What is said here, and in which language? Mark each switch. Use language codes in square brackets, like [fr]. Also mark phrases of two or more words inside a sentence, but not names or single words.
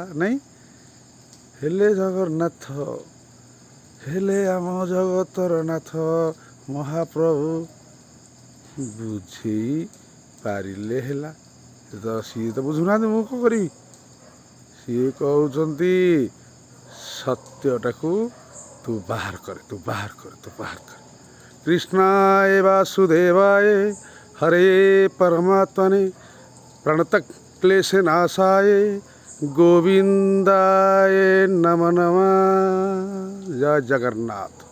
[or] ନାଇଁ ହେଲେ ଜଗନ୍ନାଥ, ହେଲେ ଆମ ଜଗତର ନାଥ ମହାପ୍ରଭୁ ବୁଝେଇ ପାରିଲେ ହେଲା। ସିଏ ତ ବୁଝୁନାହାନ୍ତି, ମୁଁ କ'ଣ କରିବି? ସିଏ କହୁଛନ୍ତି ସତ୍ୟଟାକୁ ତୁ ବାହାର କରେ, ତୁ ବାହାର କରେ, ତୁ ବାହାର କରେ। [sa] କୃଷ୍ଣାୟ ବାସୁଦେବାୟ ହରେ ପରମାତ୍ମନେ প্রণতক ক্লেশে নাশায় গোবিন্দায় নমঃ নমঃ। [bn] জয় জগন্নাথ।